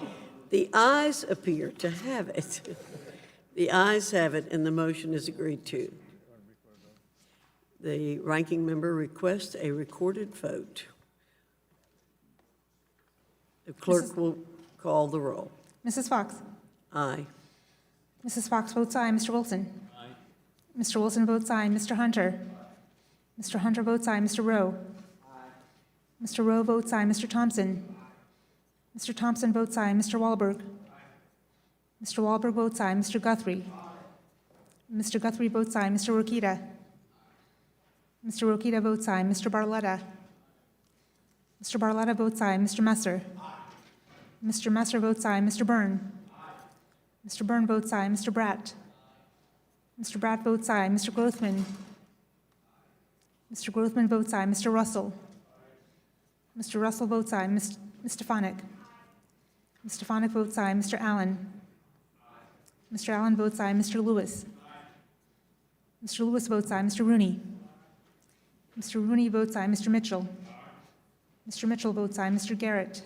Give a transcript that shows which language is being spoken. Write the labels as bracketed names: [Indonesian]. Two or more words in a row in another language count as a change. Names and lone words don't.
[English] The ayes appear to have it. The ayes have it, and the motion is agreed to. The ranking member requests a recorded vote. The clerk will call the roll. Mrs. Fox? Aye. Mrs. Fox votes aye. Mr. Wilson? Aye. Mr. Wilson votes aye. Mr. Hunter? Mr. Hunter votes aye. Mr. Rowe? Aye. Mr. Rowe votes aye. Mr. Thompson? Aye. Mr. Thompson votes aye. Mr. Wahlberg? Aye. Mr. Wahlberg votes aye. Mr. Guthrie? Aye. Mr. Guthrie votes aye. Mr. Rokita? Aye. Mr. Rokita votes aye. Mr. Barletta? Mr. Barletta votes aye. Mr. Messer? Aye. Mr. Messer votes aye. Mr. Byrne? Aye. Mr. Byrne votes aye. Mr. Bratt? Aye. Mr. Bratt votes aye. Mr. Grothman? Aye. Mr. Grothman votes aye. Mr. Russell? Aye. Mr. Russell votes aye. Ms. Stefanik? Ms. Stefanik votes aye. Mr. Allen? Aye. Mr. Allen votes aye. Mr. Lewis? Aye. Mr. Lewis votes aye. Mr. Rooney? Mr. Rooney votes aye. Mr. Mitchell? Aye. Mr. Mitchell votes aye. Mr. Garrett?